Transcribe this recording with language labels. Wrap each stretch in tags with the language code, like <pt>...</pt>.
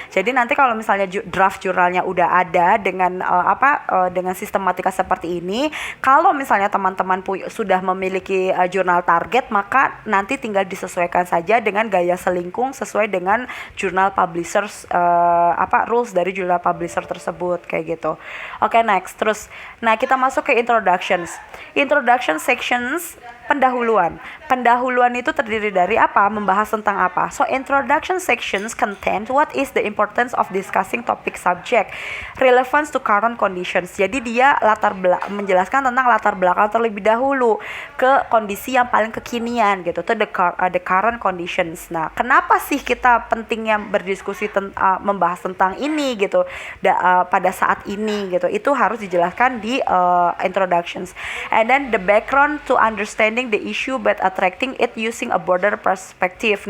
<id>Jadi nanti kalau misalnya draft jurnalnya udah ada dengan dengan sistematika seperti ini, kalau misalnya teman-teman sudah memiliki jurnal target, maka nanti tinggal disesuaikan saja dengan gaya selingkung sesuai dengan jurnal publishers, rules dari jurnal publisher tersebut kayak gitu.</id> <en>Oke, next.</en> <id>Terus, nah kita masuk ke introduction sections. Pendahuluan itu terdiri dari apa? Membahas tentang apa?</id> <en>So introduction sections contain what is the importance of discussing topic subject, relevance to current conditions.</en> <id>Jadi dia menjelaskan tentang latar belakang terlebih dahulu ke kondisi yang paling kekinian gitu,</id> <en>to the current conditions.</en> <id>Nah, kenapa sih kita pentingnya berdiskusi membahas tentang ini gitu pada saat ini gitu? Itu harus dijelaskan di introductions.</id> <en>And then the background to understanding the issue but attracting it using a broader perspective.</en>